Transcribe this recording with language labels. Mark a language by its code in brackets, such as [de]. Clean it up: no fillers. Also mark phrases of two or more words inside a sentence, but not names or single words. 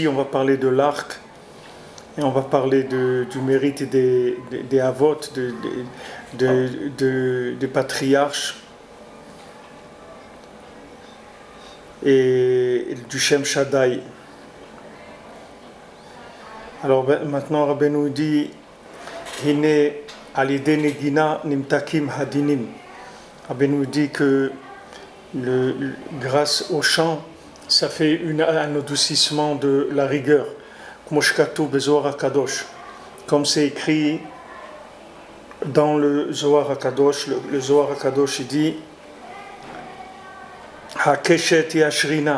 [fr] On va parler de l'arc, et on va parler du mérite des avot, des patriarches, et du Shem Shaddai. Alors maintenant, Rabbeinu dit [he] הנה על ידי נגינה נמתקים הדינים. [fr] Rabbeinu dit que grâce au chant, ça fait un adoucissement de la rigueur. Comme c'est écrit dans le Zohar HaKadosh, le Zohar HaKadosh il dit [he] הקשת ישרינה.